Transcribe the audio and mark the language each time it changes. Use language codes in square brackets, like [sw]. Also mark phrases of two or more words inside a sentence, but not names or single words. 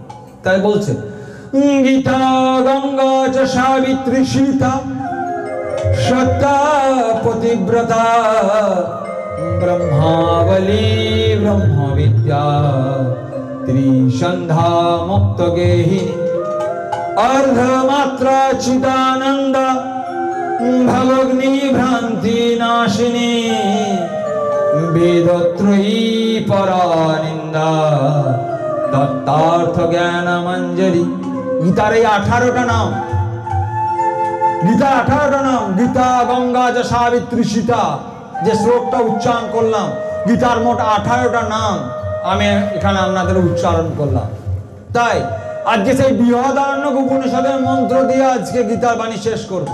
[bn] তাই বলছে [sa] গীতা গঙ্গা চ সাবিত্রী সীতা সত্যা পতিব্রতা ব্রহ্মাবলী ব্রহ্মবিদ্যা ত্রিসন্ধ্যা মুক্ত গেহিনী अर्धमात्रा चिदानंद भवग्नि भ्रांति नाशिनी वेदत्रयी परानिंदा तत्तार्थ ज्ञान मंजरी। [bn] गीतार এই 18টা নাম, গীতার 18টা নাম, [sa] গীতা গঙ্গা চ সাবিত্রী সীতা, [bn] যে শ্লোকটা উচ্চারণ করলাম, গীতার মোট 18টা নাম। আমি এখানে আপনাদের উচ্চারণ করলাম। তাই আজকে সেই বৃহদারণ্যক উপনিষদের মন্ত্র দিয়ে আজকে গীতার বাণী শেষ করব।